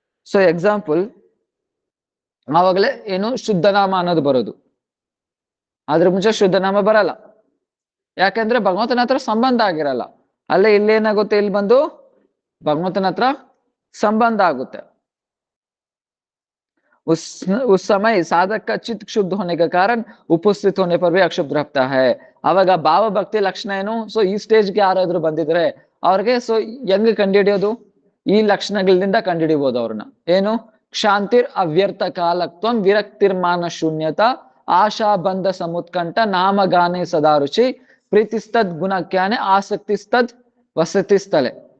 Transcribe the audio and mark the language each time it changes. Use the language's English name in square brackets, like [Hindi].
[Kannada] So example, ಆವಾಗಲೇ ಏನು ಶುದ್ಧನಾಮ ಅನ್ನೋದು ಬರೋದು. ಅದ್ರ ಮುಂಚೆ ಶುದ್ಧನಾಮ ಬರಲ್ಲ, ಯಾಕಂದ್ರೆ ಭಗವಂತನ ಹತ್ರ ಸಂಬಂಧ ಆಗಿರಲ್ಲ. ಅಲ್ಲೇ ಇಲ್ಲೇನಾಗುತ್ತೆ, ಇಲ್ಲಿ ಬಂದು ಭಗವಂತನ ಹತ್ರ ಸಂಬಂಧ ಆಗುತ್ತೆ. [Hindi] उस समय साधक का चित्त क्षुब्ध होने के कारण उपस्थित होने पर भी अक्षुब्ध रहता है. [Kannada] ಅವಾಗ ಭಾವ ಭಕ್ತಿ ಲಕ್ಷಣ ಏನು? ಸೊ ಈ ಸ್ಟೇಜ್ಗೆ ಯಾರಾದ್ರೂ ಬಂದಿದ್ರೆ ಅವ್ರಿಗೆ ಸೊ ಹೆಂಗ್ ಕಂಡುಹಿಡಿಯೋದು? ಈ ಲಕ್ಷಣಗಳಿಂದ ಕಂಡುಹಿಡಿಬಹುದು ಅವ್ರನ್ನ. ಏನು? [Sanskrit] ಕ್ಷಾಂತಿರ್ ಅವ್ಯರ್ಥ ಕಾಲತ್ವಂ ವಿರಕ್ತಿರ್ಮಾನ ಶೂನ್ಯತ ಆಶಾ ಬಂಧ ಸಮುತ್ಕಂಠ ನಾಮಗಾನೆ ಸದಾ ರುಚಿ ಪ್ರೀತಿಸ್ತದ್ ಗುಣಕ್ಯಾನೆ ಆಸಕ್ತಿಸ್ತದ್ ವಸತಿಸ್ಥಲೆ.